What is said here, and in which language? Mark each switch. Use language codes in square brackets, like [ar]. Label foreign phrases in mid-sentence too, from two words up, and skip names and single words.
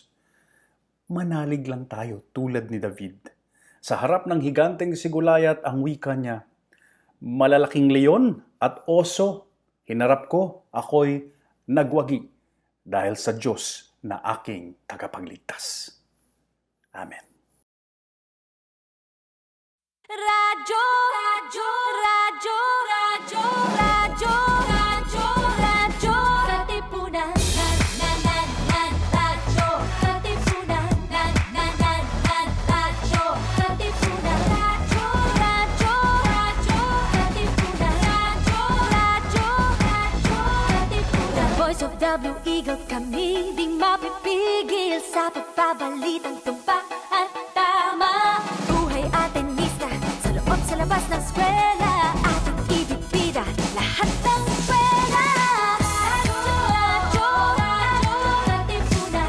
[tl] Manalig lang tayo tulad ni David. Sa harap ng higanteng si Goliath, ang wika niya, malalaking leon at oso, hinarap ko, ako'y nagwagi dahil sa Diyos na aking tagapagligtas. Amen. Radyo, radyo, radyo, radyo, radyo, radyo, radyo, katipunan. Radyo, katipunan. Radyo, katipunan. Radyo, radyo, radyo, katipunan. Radyo, katipunan. [en] The voice of the Eagle [tl] kami, di mapipigil sa pagbabalitang tumpak at tama. Sa labas ng eskwela, ating ibibida lahat ng eskwela. Radyo, radyo, katipunan.